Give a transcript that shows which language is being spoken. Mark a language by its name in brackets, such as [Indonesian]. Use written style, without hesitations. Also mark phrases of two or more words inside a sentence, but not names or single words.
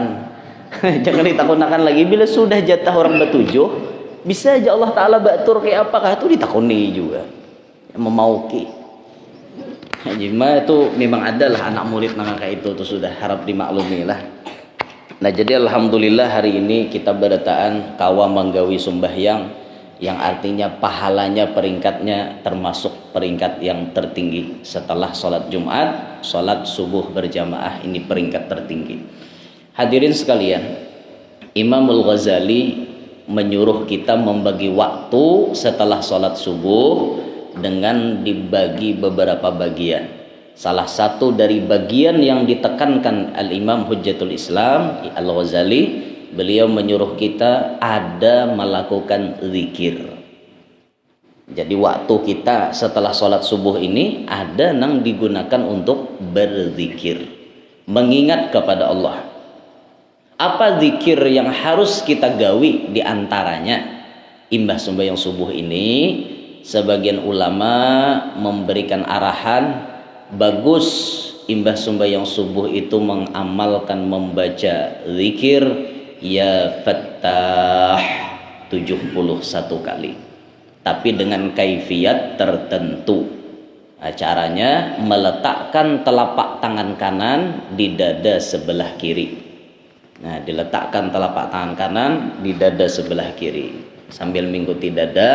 [Banjar] Jangan ditakunakan lagi bila sudah jatah orang betujuh, bisa aja Allah Taala batur kayak apakah itu ditakuni juga. Memauki. Jima itu memang adalah anak murid kayak itu tuh sudah harap dimaklumi lah. Nah jadi alhamdulillah hari ini kita berataan kawa manggawi sembahyang yang artinya pahalanya peringkatnya termasuk peringkat yang tertinggi setelah sholat Jumat, sholat subuh berjamaah ini peringkat tertinggi. [Indonesian] Hadirin sekalian, Imamul Ghazali menyuruh kita membagi waktu setelah sholat subuh dengan dibagi beberapa bagian. Salah satu dari bagian yang ditekankan Al-Imam Hujjatul Islam Al-Ghazali, beliau menyuruh kita ada melakukan zikir. Jadi waktu kita setelah sholat subuh ini ada yang digunakan untuk berzikir, mengingat kepada Allah. [Banjar] Apa zikir yang harus kita gawi diantaranya? Imbah sembahyang subuh ini sebagian ulama memberikan arahan bagus imbah sembahyang subuh itu mengamalkan membaca zikir ya Fattah 71 kali, tapi dengan kaifiat tertentu. [Indonesian] Caranya meletakkan telapak tangan kanan di dada sebelah kiri. Nah, diletakkan telapak tangan kanan di dada sebelah kiri sambil mengikuti dada.